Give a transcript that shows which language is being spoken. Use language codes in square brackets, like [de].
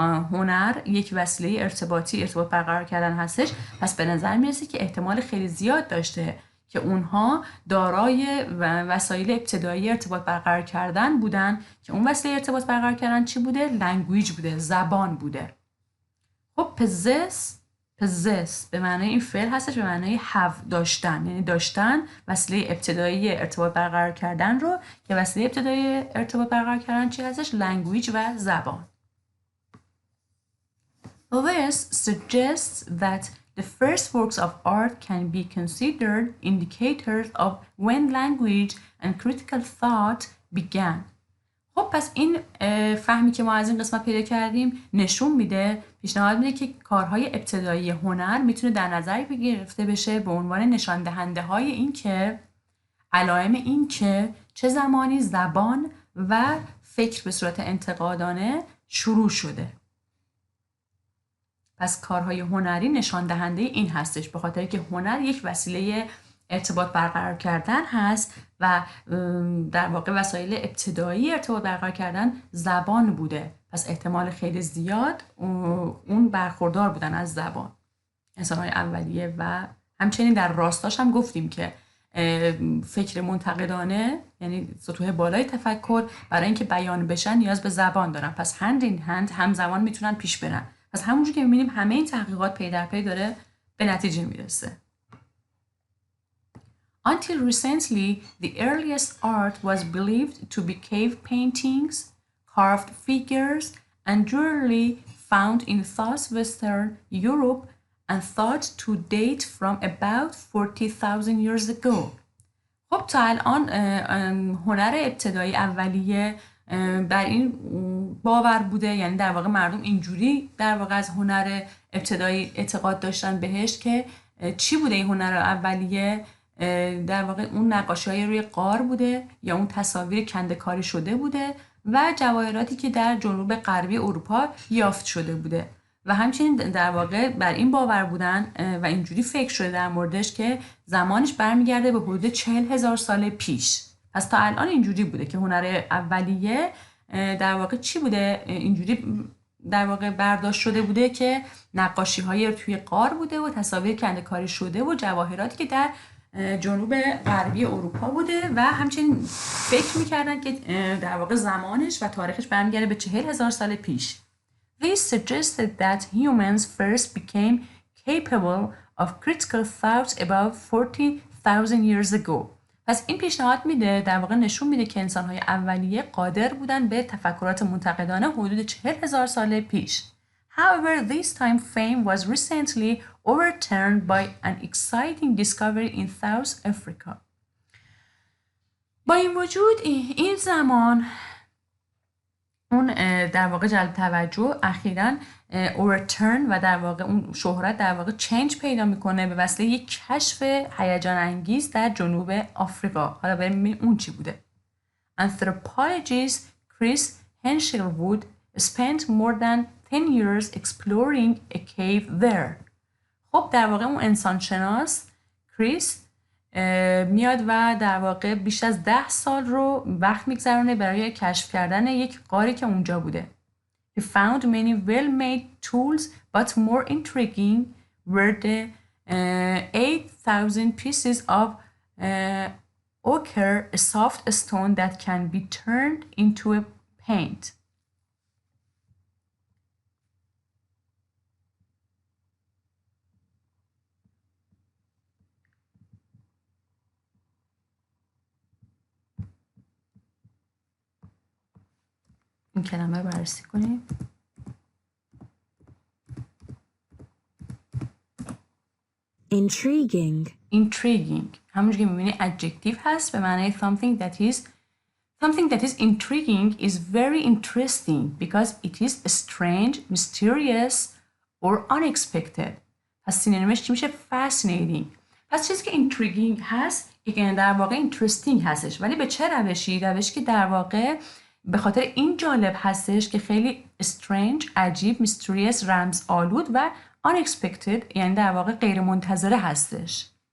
[fa] هنر یک وسیله ارتباط برقرار کردن هستش، پس به نظر میرسه که احتمال خیلی زیاد داشته که اونها دارای وسایل ابتدایی ارتباط برقرار کردن بودن که اون وسیله ارتباط برقرار کردن چی بوده؟ لنگویج بوده، زبان بوده. خب possess به معنای این فعل هستش، به معنای have داشتن، یعنی داشتن وسیله ابتدایی ارتباط برقرار کردن رو که وسیله ابتدایی ارتباط برقرار کردن چی هستش؟ لنگویج و زبان. [en] This suggests that the first works of art can be considered indicators of when language and critical thought began. [fa] خب پس این فهمی که ما از این قسمت پیدا کردیم نشون میده، پیشنهاد میده که کارهای ابتدایی هنر میتونه در نظر گرفته بشه به عنوان نشان دهنده های این که علائم این که چه زمانی زبان و فکر به صورت انتقادانه شروع شده. پس کارهای هنری نشان دهنده این هستش، به خاطر که هنر یک وسیله ارتباط برقرار کردن هست و در واقع وسایل ابتدایی ارتباط برقرار کردن زبان بوده، پس احتمال خیلی زیاد اون برخوردار بودن از زبان انسان‌های اولیه. و همچنین در راستاش هم گفتیم که فکر منتقدانه یعنی سطوح بالای تفکر برای اینکه بیان بشن نیاز به زبان دارن، پس هند این هند همزمان میتونن پیش برن. پس همونجور که میبینیم همه این تحقیقات پی در پی داره به نتیجه میرسه. [en] Until recently, the earliest art was believed to be cave paintings, carved figures, and jewelry found in southwestern Europe and thought to date from about 40,000 years ago. [fa] خب تا الان هنر ابتدایی اولیه بر این باور بوده، یعنی در واقع مردم اینجوری در واقع از هنر ابتدایی اعتقاد داشتن بهش که چی بوده این هنر اولیه؟ در واقع اون نقاشی‌های روی غار بوده یا اون تصاویر کنده‌کاری شده بوده و جواهراتی که در جنوب غربی اروپا یافت شده بوده و همچنین در واقع بر این باور بودن و اینجوری فکر شده در موردش که زمانش برمیگرده به حدود 40,000 سال پیش. پس تا الان اینجوری بوده که هنر اولیه در واقع چی بوده؟ اینجوری در واقع برداشت شده بوده که نقاشی‌های توی غار بوده و تصاویر کنده‌کاری شده و جواهراتی که در جنوب غربی اروپا بوده و همچنین فکر می‌کردن که در واقع زمانش و تاریخش برمیگرده به 40,000 سال پیش. [en] This suggested that humans first became capable of critical thought about 40,000 years ago. [fa] پس این پیشنهاد میده، در واقع نشون میده که انسان‌های اولیه قادر بودن به تفکرات منتقدانه حدود 40,000 سال پیش. [en] However, this time frame was recently overturned by an exciting discovery in South Africa. [fa] با این وجود این زمان اون در واقع جلب توجه اخیراً overturn و در واقع اون شهرت در واقع change پیدا میکنه به وسیله یک کشف هیجان انگیز در جنوب آفریقا. حالا بریم ببینیم اون چی بوده. [en] Anthropologist Chris Henshelwood spent more than 10 years exploring a cave there. [fa] خب در واقع اون انسانشناس کریس میاد و در واقع بیش از 10 سال رو وقت میگذرونه برای کشف کردن یک غاری که اونجا بوده. [en] He found many well-made tools, but more intriguing were the 8,000 pieces of ochre, a soft stone that can be turned into a paint. [fa] این کلمه رو بررسی کنیم. [en] Intriguing. [fa] Intriguing همونجور که میبینی adjective هست به معنی [en] something that is Something that is intriguing is very interesting because it is strange, mysterious or unexpected. [fa] پس سینونیمش چی میشه؟ fascinating. پس چیزی که intriguing هست در واقع interesting هستش، ولی به چه روشی؟ روشی که در واقع به خاطر این جالب هستش که خیلی strange، عجیب، mysterious، رمز آلود و unexpected یعنی در واقع غیر منتظره هستش.